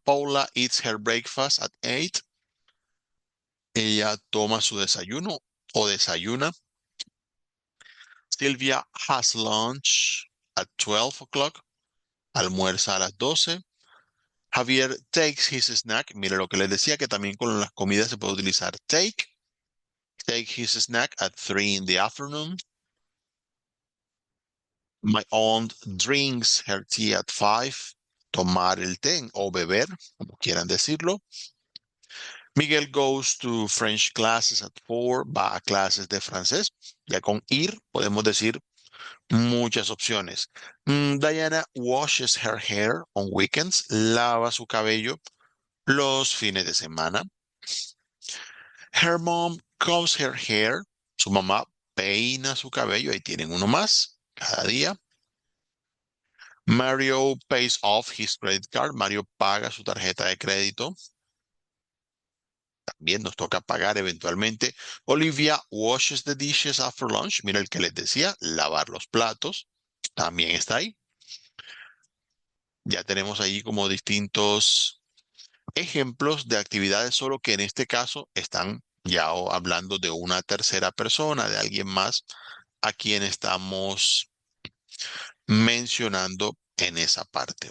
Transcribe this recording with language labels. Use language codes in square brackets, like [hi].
[en] Paula eats her breakfast at 8. [es] Ella toma su desayuno o desayuna. [en] Sylvia has lunch at 12 o'clock. [es] Almuerza a las 12. [en] Javier takes his snack. [es] Mire lo que les decía, que también con las comidas se puede utilizar take. [en] Take his snack at 3 in the afternoon. My aunt drinks her tea at 5. [es] Tomar el té o beber, como quieran decirlo. [en] Miguel goes to French classes at 4. [es] Va a clases de francés. Ya con ir podemos decir muchas opciones. [en] Diana washes her hair on weekends. [es] Lava su cabello los fines de semana. [en] Her mom combs her hair. [es] Su mamá peina su cabello. Ahí tienen uno más cada día. [en] Mario pays off his credit card. [es] Mario paga su tarjeta de crédito. También nos toca pagar eventualmente. [en] Olivia washes the dishes after lunch. [es] Mira el que les decía, lavar los platos. También está ahí. Ya tenemos ahí como distintos ejemplos de actividades, solo que en este caso están ya hablando de una tercera persona, de alguien más a quien estamos mencionando en esa parte.